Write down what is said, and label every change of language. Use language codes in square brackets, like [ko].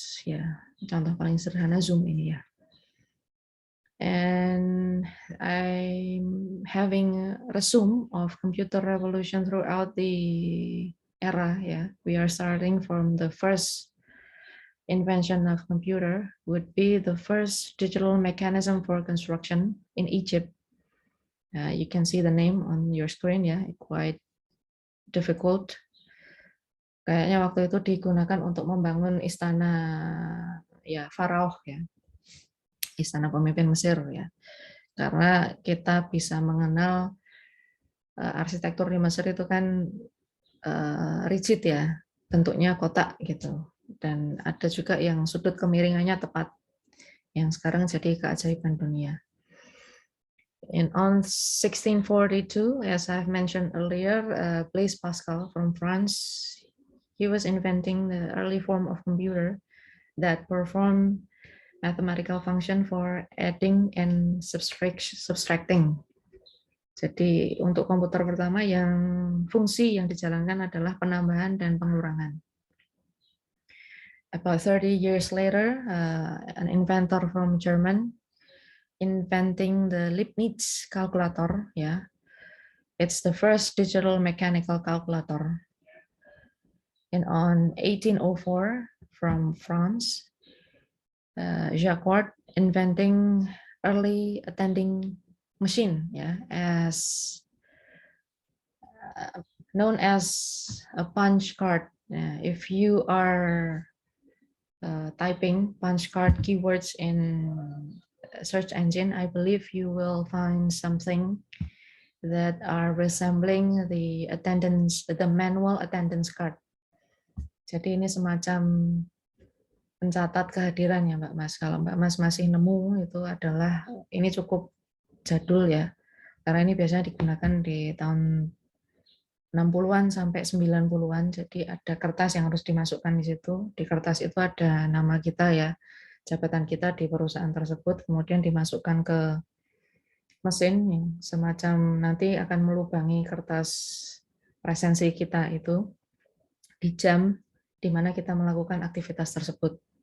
[id] Ya, contoh paling sederhana Zoom ini ya. [en] And I'm having a resume of computer revolution throughout the era. Yeah, we are starting from the first invention of computer would be the first digital mechanism for construction in Egypt. You can see the name on your screen ya, quite difficult. [id] Kayaknya waktu itu digunakan untuk membangun istana ya Faraoh ya, istana pemimpin Mesir ya. Karena kita bisa mengenal arsitektur di Mesir itu kan rigid ya, bentuknya kotak gitu. Dan ada juga yang sudut kemiringannya tepat, yang sekarang jadi keajaiban dunia. [en] And on 1642, as I've mentioned earlier, Blaise Pascal from France, he was inventing the early form of computer that performed mathematical function for adding and subtracting. [id] Jadi untuk komputer pertama yang fungsi yang dijalankan adalah penambahan dan pengurangan. [en] About 30 years later, an inventor from German inventing the Leibniz calculator. Yeah, it's the first digital mechanical calculator. And on 1804, from France, Jacquard inventing early attending machine, yeah, as known as a punch card. If you are typing punch card keywords in search engine, I believe you will find something that are resembling the manual attendance card. [id] Jadi ini semacam pencatat kehadiran ya Mbak Mas. Kalau Mbak Mas masih nemu itu adalah ini cukup jadul ya. Karena ini biasanya digunakan di tahun 60-an sampai 90-an. Jadi ada kertas yang harus dimasukkan di situ. Di kertas itu ada nama kita ya, jabatan kita di perusahaan tersebut, kemudian dimasukkan ke mesin yang semacam nanti akan melubangi kertas presensi kita itu di jam di mana kita melakukan aktivitas tersebut.